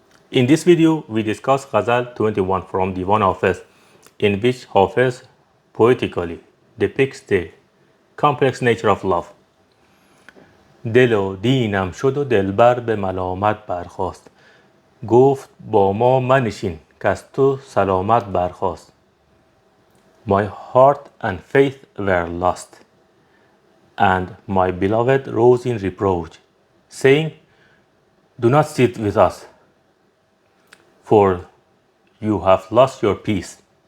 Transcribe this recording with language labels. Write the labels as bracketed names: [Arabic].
[English] In this video, we discuss Ghazal 21 from Divan Hafez, in which Hafez poetically depicts the complex nature of love. [Persian] دل و دینم شد و دلبر به ملامت برخاست. گفت با ما منشین که از تو سلامت برخاست. [English] My heart and faith were lost, and my beloved rose in reproach, saying, Do not sit with us, for you have lost your peace.